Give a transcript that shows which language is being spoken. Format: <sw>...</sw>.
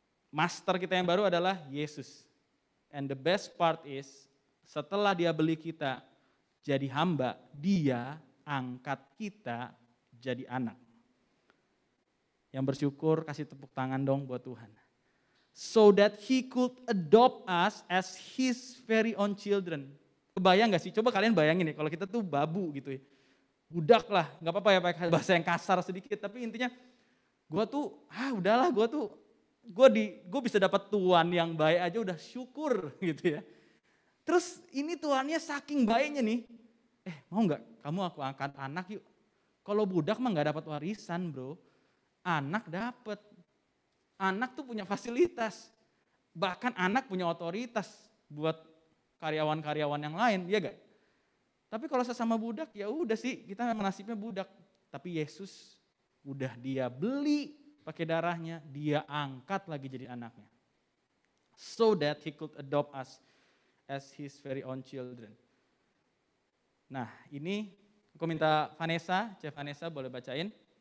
<id>Master kita yang baru adalah Yesus.</id> <en>And the best part is</en> <id>setelah dia beli kita jadi hamba, dia angkat kita jadi anak. Yang bersyukur kasih tepuk tangan dong buat Tuhan.</id> <en>So that He could adopt us as His very own children.</en> <id>Kebayang gak sih? Coba kalian bayangin nih kalau kita tuh babu gitu ya. Budak lah, gak apa-apa ya pakai bahasa yang kasar sedikit. Tapi intinya gue tuh, udahlah gue bisa dapat Tuhan yang baik aja udah syukur gitu ya. Terus ini Tuhannya saking baiknya nih. Mau gak kamu aku angkat anak yuk. Kalau budak mah gak dapat warisan bro. Anak dapat. Anak tuh punya fasilitas. Bahkan anak punya otoritas buat karyawan-karyawan yang lain, iya gak? Tapi kalau sesama budak ya udah sih kita nasibnya budak. Tapi Yesus udah dia beli pakai darahnya, dia angkat lagi jadi anaknya.</id> <en>So that He could adopt us as His very own children.</en> <id>Nah ini aku minta Chef Vanessa boleh bacain.</id>